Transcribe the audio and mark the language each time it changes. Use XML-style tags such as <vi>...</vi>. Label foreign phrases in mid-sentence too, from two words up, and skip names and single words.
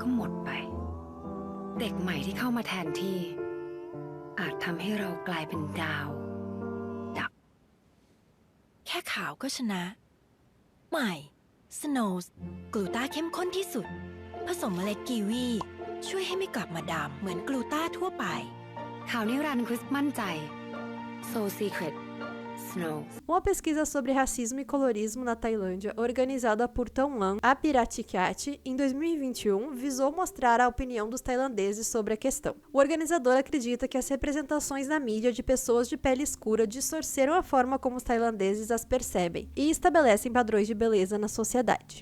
<th>หมดไปเด็กใหม่ที่เข้ามาแทนที่อาจทำให้เรากลายเป็นดาวดับแค่ขาวก็ชนะใหม่สโนว์กลูต้าเข้มข้นที่สุดผสมเมล็ดกีวีช่วยให้ไม่กลับมาดำเหมือนกลูต้าทั่วไปข่าวนิรันดร์คริสมั่นใจ So Secret Snow.</th> <pt>Uma pesquisa sobre racismo e colorismo na Tailândia, organizada por Thonglang Apiratikati, em 2021, visou mostrar a opinião dos tailandeses sobre a questão. O organizador acredita que as representações na mídia de pessoas de pele escura distorceram a forma como os tailandeses as percebem e estabelecem padrões de beleza na sociedade.</pt>